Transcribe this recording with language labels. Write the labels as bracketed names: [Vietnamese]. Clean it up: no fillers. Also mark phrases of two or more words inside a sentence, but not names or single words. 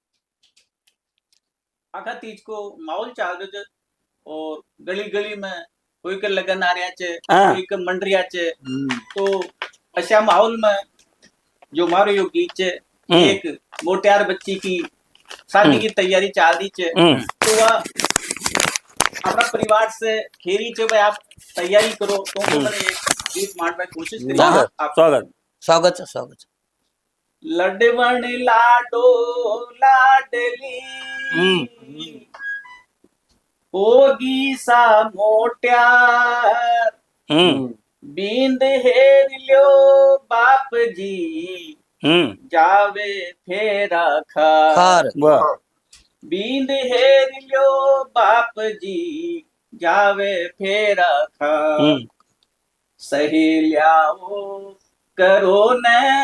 [Rajasthani] आखा तीज को माहौल चाल रहे और गली गली में कोई के लगन आ रहा है कोई के मंडरिया है तो अशा माहौल में जो मारो यो गीत है एक मोटियार बच्ची की शादी की तैयारी चाल रही है तो वह अपना परिवार से खेरी चे भाई आप तैयारी करो तो मैंने एक गीत मारने की कोशिश करी स्वागत स्वागत स्वागत लडवण लाडो लाडली होगी सा मोट्यार बींद हेर ल्यो बाप जी जावे फेरा खार बींद हेर ल्यो बाप जी जावे फेरा खार सहेलियाओ करो न